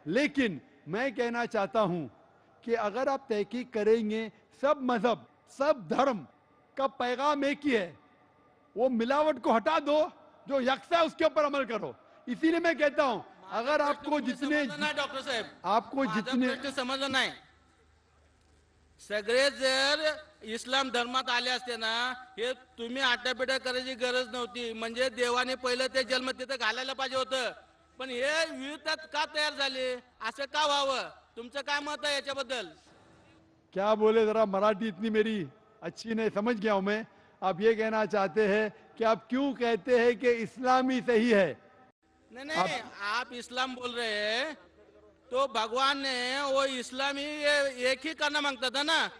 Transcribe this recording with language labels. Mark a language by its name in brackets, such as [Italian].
[Hindi] लेकिन मैं कहना चाहता हूं कि अगर आप तहकीक करेंगे, सब मजहब, सब धर्म का पैगाम एक ही है. वो मिलावट को हटा दो, जो यकसा है उसके ऊपर अमल करो. इसीलिए मैं कहता हूं अगर आपको जितने, [Marathi] डॉक्टर साहेब, [Hindi] आपको जितने [Marathi] समजलं नाही. सगळे जर इस्लाम धर्मात आले असते ना, हे तुम्ही आटापिटा करायची गरज नव्हती. म्हणजे देवाने पहिलं ते जन्म तिथं घालायला पाहिजे होतं. पण हे विविधता का तयार झाली, असं का व्हावं? तुमचं काय मत आहे याच्याबद्दल? [Hindi] क्या बोले, जरा मराठी इतनी मेरी अच्छी नहीं, समझ गया हूं मैं. आप ये कहना चाहते हैं कि आप क्यों कहते हैं कि इस्लाम ही सही है? नहीं नहीं, आप इस्लाम बोल रहे हैं तो भगवान ने वो इस्लामी एक ही करना मांगता था ना.